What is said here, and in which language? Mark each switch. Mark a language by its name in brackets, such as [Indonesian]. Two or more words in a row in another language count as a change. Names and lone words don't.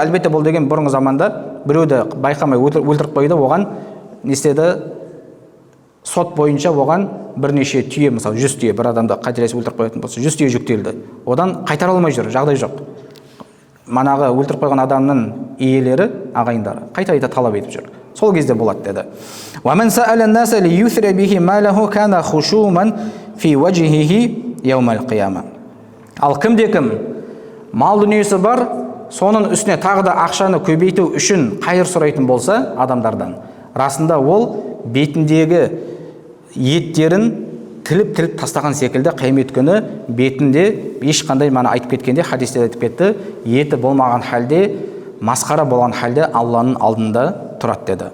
[Kazakh] Әлбетте бұл деген бұрынғы заманда біреуді байқамай өлтіріп қойды, оған не істеді? Сот бойынша оған бірнеше түйе, мысалы 100 түйе, бір адамды қателесіп өлтіріп қоятын болса, 100 түйе жүктелді. Одан қайтара алмай жүр, жағдай жоқ. Манағы өлтіріп қойған адамның иелері, ағайындары қайта талап етіп жүр. Сол кезде болады деді. [Arabic] وَمَنْ سَأَلَ النَّاسَ لِيُثْرَ بِهِ مَالَهُ كَانَ خُشُومًا فِي وَجْهِهِ يَوْمَ الْقِيَامَةِ. [Kazakh] Ал кім мал дүниесі бар, соның үстіне тағы да ақшаны көбейту үшін қайыр сұрайтын болса адамдардан, расында ол бетіндегі еттерін тіліп тастаған секілді қиямет күні бетінде ешқандай, мана айтып кеткенде, хадисте айтып кетті, еті болмаған халде, масқара болған халде Алланың алдында тұрады деді.